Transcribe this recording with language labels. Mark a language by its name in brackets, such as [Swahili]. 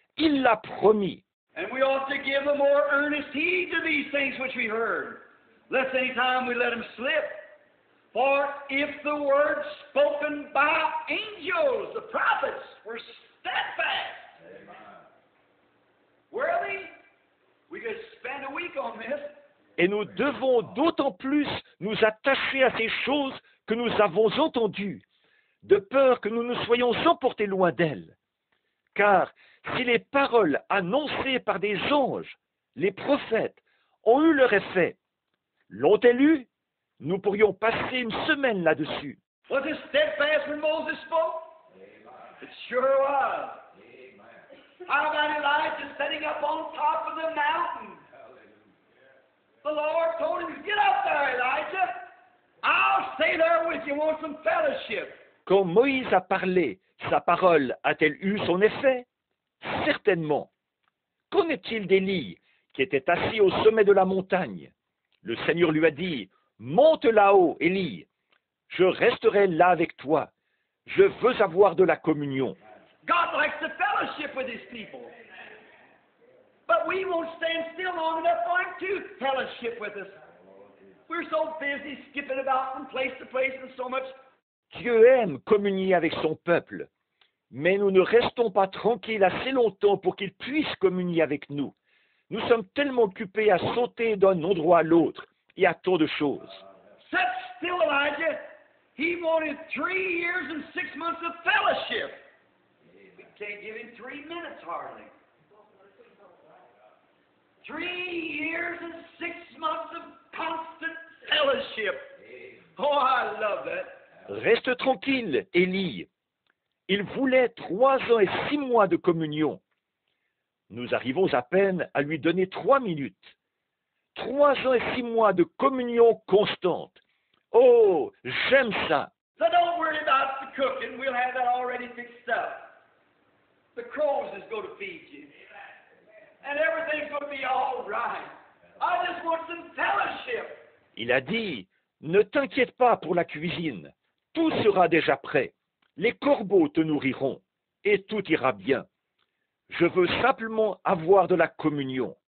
[French] Il l'a promis. [English] And we ought to give a more earnest heed to these things which we heard, lest any time we let them slip. For if the words spoken by angels, the prophets, were steadfast, worthy, we could spend a week on this. [French] Et nous devons d'autant plus nous attacher à ces choses que nous avons entendues, de peur que nous ne soyons emportés loin d'elles. Car si les paroles annoncées par des anges, les prophètes, ont eu leur effet, l'ont-elles eu, nous pourrions passer une semaine là-dessus. [English] Was it steadfast when Moses spoke? It sure was. How about Elijah sitting up on top of the mountain? The Lord told him, get up there, Elijah. I'll stay there with you. Want some fellowship? [French] Quand Moïse a parlé, sa parole a-t-elle eu son effet? Certainement. Qu'en est-il d'Élie, qui était assis au sommet de la montagne? Le Seigneur lui a dit, monte là-haut, Élie. Je resterai là avec toi. Je veux avoir de la communion. [English] God likes to fellowship with his people. But we won't stand still long enough for him to fellowship with us. We're so busy skipping about from place to place and so much. [French] Dieu aime communier avec son peuple, mais nous ne restons pas tranquilles assez longtemps pour qu'il puisse communier avec nous. Nous sommes tellement occupés à sauter d'un endroit à l'autre et à tant de choses. [English] Sit still, Elijah. He wanted 3 years and 6 months of fellowship. We can't give him 3 minutes hardly. 3 years and 6 months of constant fellowship. Oh, I love that. [French] Reste tranquille, Élie. Il voulait 3 ans et 6 mois de communion. Nous arrivons à peine à lui donner 3 minutes. 3 ans et 6 mois de communion constante. Oh, j'aime ça. [English] So don't worry about the cooking. We'll have that already fixed up. The crows is going to feed you. And everything's going to be all right. I just want some fellowship. [French] Il a dit, ne t'inquiète pas pour la cuisine. Tout sera déjà prêt. Les corbeaux te nourriront et tout ira bien. Je veux simplement avoir de la communion.